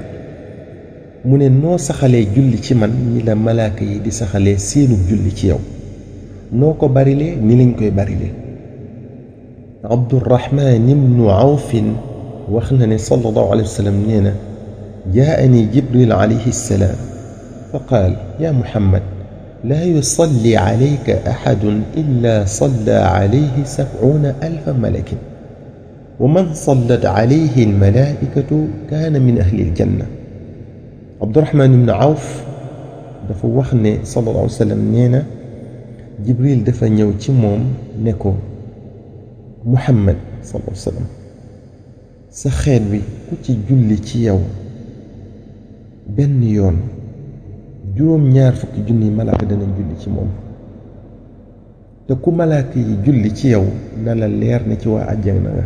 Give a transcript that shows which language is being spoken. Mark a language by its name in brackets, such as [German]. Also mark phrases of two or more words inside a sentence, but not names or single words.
[Wolof] mu ne noo saxalee julli ci man ñi la malaaka yi di saxalee seenub julli ci yow noo ko barilee ni lañ koy barilee. [Arabic] Abdurrahman ibnu Awfin [Wolof] wax na ne [Arabic] صلى الله عليه وسلم [Wolof] nee na [Arabic] جاءني جبريل عليه السلام فقال يا محمد لا يصلي عليك أحد إلا صلى عليه 70,000 ملك ومن صلت عليه الملائكة كان من أهل الجنة. [Wolof] عبد الرحمن بن عوف dafa wax ne [Arabic] صلى الله عليه وسلم [Wolof] nee na Jibril dafa ñëw ci moom ne ko Muhammad [Arabic] صلى الله عليه وسلم [Wolof] sa xeet bi ku ci julli ci yow benn yoon juróom-ñaar fukki junni malaaka danañ julli ci moom te ku malaaka yi julli ci yow na la leer ne ci waa àjjana nga.